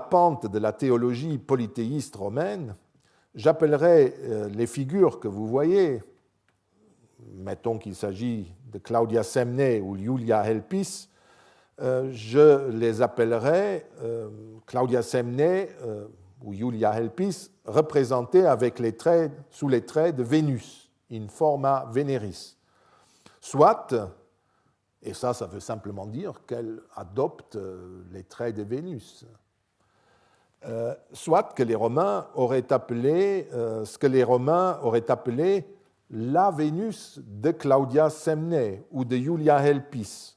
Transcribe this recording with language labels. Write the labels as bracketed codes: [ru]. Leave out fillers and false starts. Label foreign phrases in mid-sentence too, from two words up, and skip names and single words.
[fr] pente de la théologie polythéiste romaine, j'appellerais les figures que vous voyez, mettons qu'il s'agit de Claudia Semne ou Iulia Helpis, je les appellerais Claudia Semne ou Iulia Helpis représentées avec sous les traits de Vénus, [la] in forma veneris. [fr] Soit, et ça veut simplement dire qu'elle adopte les traits de Vénus, soit que les Romains auraient appelé ce que les Romains auraient appelé la Vénus de Claudia Semne ou de Iulia Helpis.